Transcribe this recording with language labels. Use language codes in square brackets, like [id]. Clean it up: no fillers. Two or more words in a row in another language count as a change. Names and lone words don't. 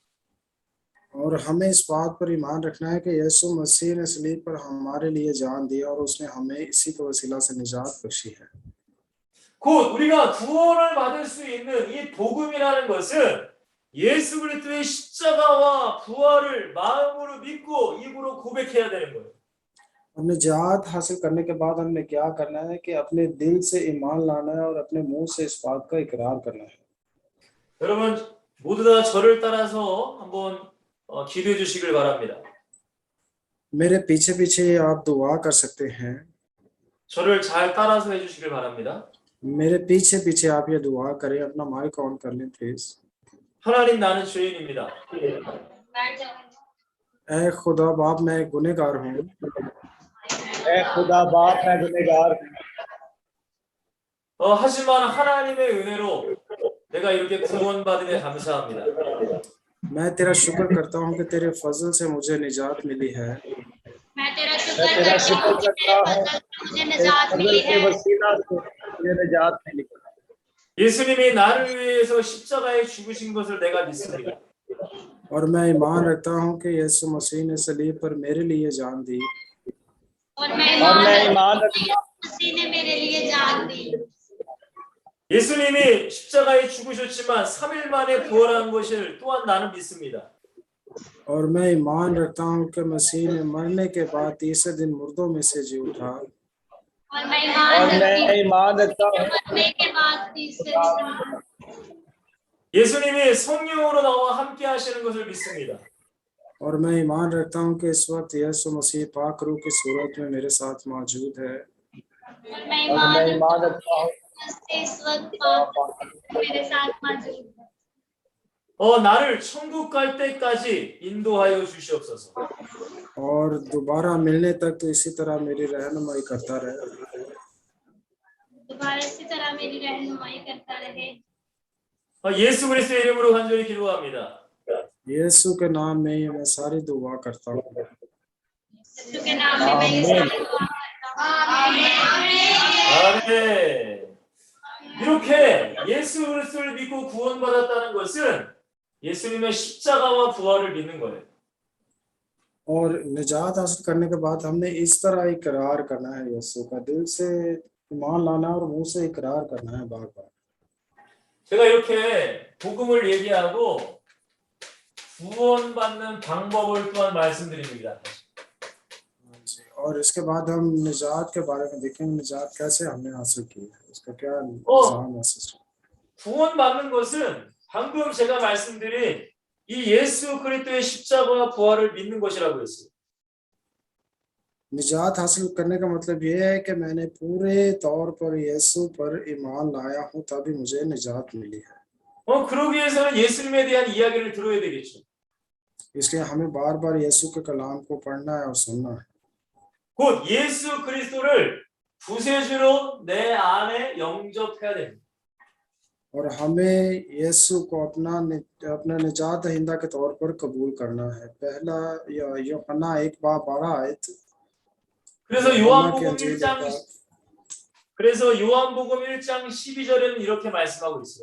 [ur] اور ہمیں اس بات پر ایمان رکھنا ہے کہ یسوع مسیح نے صلیب پر ہمارے لیے جان دی اور اس نے ہمیں اسی کے وسیلہ سے نجات بخشی ہے. [ko] 곧 우리가 구원을 받을 수 있는 이 복음이라는 것은 예수 그리스도의 십자가와 부활을 마음으로 믿고 입으로 고백해야 되는 거예요. [ur] اور نجات حاصل کرنے کے بعد ہم نے کیا کرنا ہے کہ اپنے دل سے ایمان لانا ہے اور اپنے منہ سے اس بات کا اقرار کرنا ہے. [ko] 여러분 모두 다 저를 따라서 한번 기도해 주시길 바랍니다. [ur] میرے پیچھے پیچھے آپ دعا کر سکتے ہیں. [ko] 저를 잘 따라서 해 주시길 बा랍니다. [ur] میرے پیچھے پیچھے آپ یہ دعا کریں۔ اپنا مائیک آن کر لیں پلیز. [ko] 하나님 나는 죄인입니다. [ur] اے خدا باپ، میں گنہگار ہوں. اے خدا باپ، میں گنہگار ہوں. [ko] 하지만 하나님의 은혜로 내가 이렇게 구원받음에 감사합니다. [ur] میں تیرا شکر کرتا ہوں کہ تیرے فضل سے مجھے نجات ملی ہے. میں تیرا شکر کرتا ہوں کہ مجھے نجات ملی ہے. وسیلہ سے مجھے نجات ملی. [ko] 예수님이 나를 위해서 십자가에 죽으신 것을 내가 믿습니다. [ur] اور میں ایمان رکھتا ہوں کہ یسوع مسیح نے صلیب پر میرے لیے جان دی. اور میں ایمان رکھتا ہوں کہ مسیح نے میرے لیے جان دی. [ko] 예수님이 십자가에 죽으셨지만 3일 만에 부활한 것을 또한 나는 믿습니다. [ur] اور میں ایمان رکھتا ہوں کہ مسیح نے مرنے کے بعد تیسرے دن مردوں میں سے جی اٹھا. اور میں ایمان رکھتا ہوں مرنے کے بعد تیسرے دن. [ko] 예수님이 성령으로 나와 함께 하시는 것을 믿습니다. [ur] اور میں ایمان رکھتا ہوں کہ اس وقت یسوع مسیح پاک روح کی صورت میں میرے ساتھ موجود ہے. اور میں ایمان رکھتا ہوں اس وقت میرے ساتھ موجود ہے. [ko] 나를 천국 갈 때까지 인도하여 주시옵소서. [ur] اور دوبارہ ملنے تک تو اسی طرح میری رہنمائی کرتا رہے. دوبارہ اسی طرح میری رہنمائی کرتا رہے. [ko] 예수 그리스도의 이름으로 간절히 기도합니다. [ur] یسوع کے نام میں میں ساری دعا کرتا ہوں. یسوع کے نام میں میں یہ ساری دعا کرتا ہوں. [ko] 아멘. 이렇게 예수 그리스도를 믿고 구원받았다는 것은 예수님의 십자가와 부활을 믿는 거예요. [ur] اور نجات حاصل کرنے کے بعد ہم نے اس طرح اقرار کرنا ہے، یسوع کا دل سے ایمان لانا اور منہ سے اقرار کرنا ہے بار بار. [ko] 제가 이렇게 복음을 얘기하고 구원받는 방법을 또한 말씀드립니다. [ur] اور اس کے بعد ہم نجات کے بارے میں دیکھیں گے، نجات کیسے ہم نے حاصل کی ہے، اس کا کیا نظام ہے، سسٹم. [ko] 구원받는 것은 방금 제가 말씀드린 이 예수 그리스도의 십자가와 부활을 믿는 것이라고 했어요. [ur] نجات حاصل کرنے کا مطلب یہ ہے کہ میں نے پورے طور پر یسوع پر ایمان لایا ہوں، تبھی مجھے نجات ملی ہے. [ko] 그러기 위해서는 예수님에 대한 이야기를 들어야 되겠죠. [ur] اس لیے ہمیں بار بار یسوع کے کلام کو پڑھنا ہے اور سننا ہے. [ko] 곧 예수 그리스도를 구세주로 내 안에 영접해야 됩니다. [ur] اور ہمیں یسوع کو اپنا نجات دہندہ کے طور پر قبول کرنا ہے. پہلا یوحنا 1:12 [ko] 그래서 요한복음 1장 12절에는 이렇게 말씀하고 있어요.